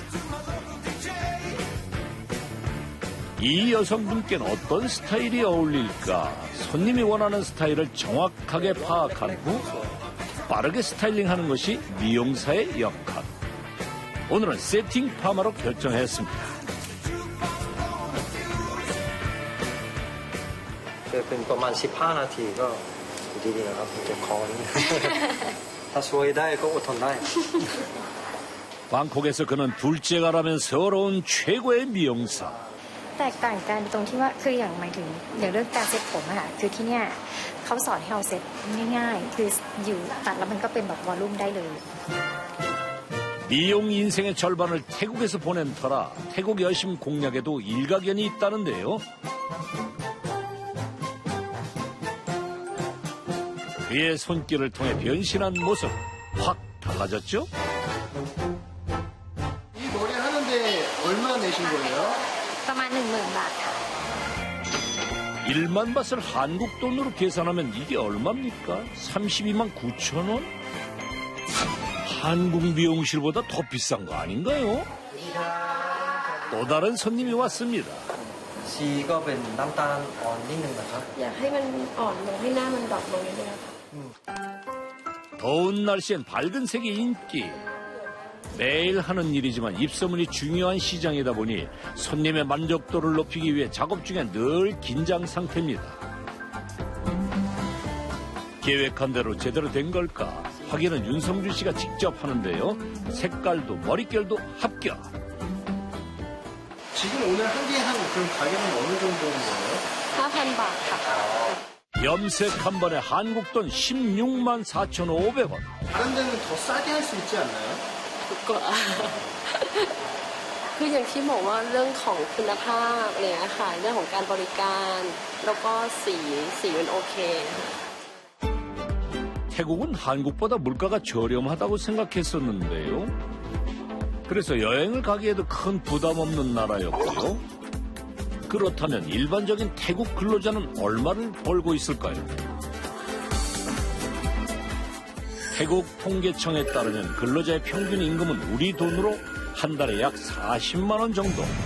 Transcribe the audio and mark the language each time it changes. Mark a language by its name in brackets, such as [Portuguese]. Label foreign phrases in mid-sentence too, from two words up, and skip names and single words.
[Korean] 이 여성분께는 어떤 스타일이 어울릴까? 손님이 원하는 스타일을 정확하게 파악한 후 빠르게 스타일링하는 것이 미용사의 역할. 오늘은 세팅 파마로 결정했습니다. [Thai] เป็นประมาณ15 นาทีก็อยู่ดีๆนะครับเจ็บคอนิดนึง ถ้าช่วยได้ก็อดทนได้ [Korean] 방콕에서 그는 둘째가라면 서러운 최고의 미용사. [Thai] แตกต่างกันตรงที่ว่าคืออย่างหมายถึงอย่างเรื่องการเซ็ตผมอะค่ะคือที่เนี่ยเขาสอนให้เราเซ็ตง่ายๆคืออยู่ตัดแล้วมันก็เป็นแบบวอลลุ่มได้เลย [Korean] 미용 인생의 절반을 태국에서 보낸 터라 태국 여심 공략에도 일가견이 있다는데요. 그의 손길을 통해 변신한 모습 확 달라졌죠? 이 머리 하는데 얼마 내신 거예요? [Thai] ประมาณ 10,000 บาทค่ะ [Korean] 1만 밭을 한국 돈으로 계산하면 이게 얼마입니까? 32만 9천 원? 한국 미용실보다 더 비싼 거 아닌가요? 또 다른 손님이 왔습니다. [Thai] ชีก็เป็นน้ำตาลอ่อนนิดนึงนะครับ อยากให้มันอ่อนลงให้หน้ามันดรอปลงนิดนึงค่ะ [Korean] 더운 날씨엔 밝은 색이 인기. 매일 하는 일이지만 입소문이 중요한 시장이다 보니 손님의 만족도를 높이기 위해 작업 중에 늘 긴장 상태입니다. 계획한 대로 제대로 된 걸까? 확인은 윤성준 씨가 직접 하는데요. 색깔도 머릿결도 합격. 지금 오늘 한 개 한 그럼 가격은 어느 정도인 거예요? [Thai] 5,000 บาทค่ะ [Korean] 염색 한 번에 한국 돈 16만 4,500원. 다른 데는 더 싸게 할 수 있지 않나요? [Thai] ก็ คืออย่างที่บอกว่าเรื่องของคุณภาพอะไรอย่างเงี้ยค่ะเรื่องของการบริการแล้วก็สีมันโอเค [Korean] 태국은 한국보다 물가가 저렴하다고 생각했었는데요. 그래서 여행을 가기에도 큰 부담 없는 나라였고요. 그렇다면 일반적인 태국 근로자는 얼마를 벌고 있을까요? 태국 통계청에 따르면 근로자의 평균 임금은 우리 돈으로 한 달에 약 40만 원 정도.